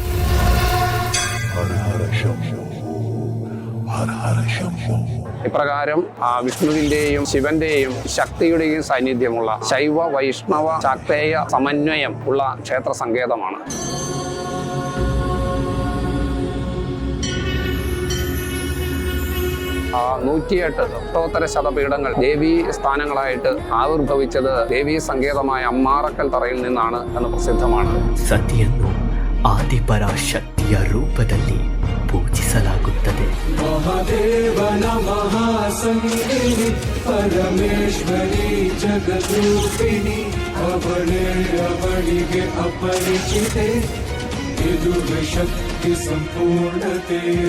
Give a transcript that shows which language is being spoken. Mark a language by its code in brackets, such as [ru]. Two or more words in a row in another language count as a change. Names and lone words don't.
[ml] ഇപ്രകാരം വിഷ്ണുവിന്റെയും ശിവന്റെയും ശക്തിയുടെയും സാന്നിധ്യമുള്ള ശൈവ വൈഷ്ണവ ശാക്തേയ സമന്വയം ഉള്ള ക്ഷേത്ര സങ്കേതമാണ്. ആ 108 അഷ്ടോത്തര ശതപീഠങ്ങൾ ദേവീ സ്ഥാനങ്ങളായിട്ട് ആവിർഭവിച്ചത് ദേവീ സങ്കേതമായ അമ്മാറക്കൽ തറയിൽ നിന്നാണ് എന്ന് പ്രസിദ്ധമാണ്. [kn] ಸತಿಯನ್ನು ಆದಿಪರಾಶಕ್ತಿಯ ರೂಪದಲ್ಲಿ ಪೂಜಿಸಲಾಗುತ್ತದೆ. ಮಹಾದೇವನ ಮಹಾಸಂಗಿನಿ ಪರಮೇಶ್ವರಿ ಜಗದ್ರೂಪಿಣಿ ಅವಳಿಗೆ ಅಪರಿಚಿತೆ ಇದು ಶಕ್ತಿ ಸಂಪೂರ್ಣತೆ.